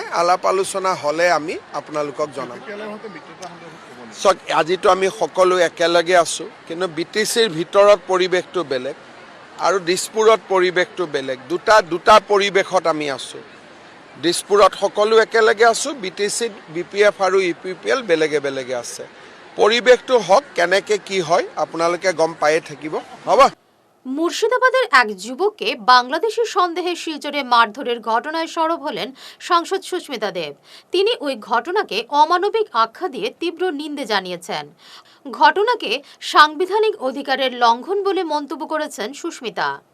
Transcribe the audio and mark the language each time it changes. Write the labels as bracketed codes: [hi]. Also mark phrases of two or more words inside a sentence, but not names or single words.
[as] আলাপ আলোচনা হ'লে আমি আপোনালোকক জনাম। চাওক, আজিতো আমি সকলো একেলগে আছোঁ, কিন্তু BTCৰ ভিতৰত পৰিৱেশটো বেলেগ আৰু দিছপুৰত পৰিৱেশটো বেলেগ। দুটা পৰিৱেশত আমি আছোঁ। দিছপুৰত সকলো একেলগে আছোঁ, BTCত BPF আৰু UPPL বেলেগে বেলেগে আছে। পৰিৱেশটো হওক, কেনেকৈ কি হয় আপোনালোকে গম পায়ে থাকিব, হ'ব। [bn] মুর্শিদাবাদের এক যুবককে বাংলাদেশি সন্দেহে শিলচরে মারধরের ঘটনায় সরব হলেন সাংসদ সুস্মিতা দেব। তিনি ওই ঘটনাকে অমানবিক আখ্যা দিয়ে তীব্র নিন্দে জানিয়েছেন। ঘটনাকে সাংবিধানিক অধিকারের লঙ্ঘন বলে মন্তব্য করেছেন সুস্মিতা।